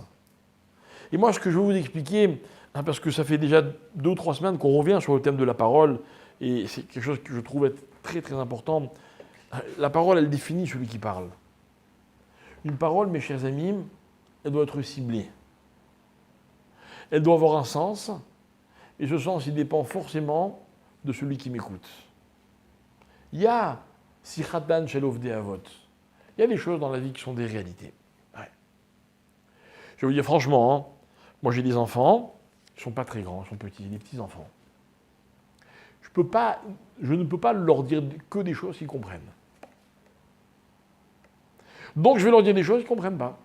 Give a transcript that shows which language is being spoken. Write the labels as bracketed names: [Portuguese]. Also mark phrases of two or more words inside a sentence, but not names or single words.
[French] Et moi, ce que je veux vous expliquer, parce que ça fait déjà 2 ou 3 semaines qu'on revient sur le thème de la parole, et c'est quelque chose que je trouve être très très important, la parole, elle définit celui qui parle. Une parole, mes chers amis, elle doit être ciblée. Elle doit avoir un sens, et ce sens, il dépend forcément de celui qui m'écoute. [Hebrew] Il y a sichatan shel ovdei avot. [French] Il y a des choses dans la vie qui sont des réalités. Ouais. Je vais vous dire franchement, moi j'ai des enfants, ils ne sont pas très grands, ils sont petits, des petits-enfants. Je ne peux pas leur dire que des choses qu'ils comprennent. Donc je vais leur dire des choses qu'ils ne comprennent pas.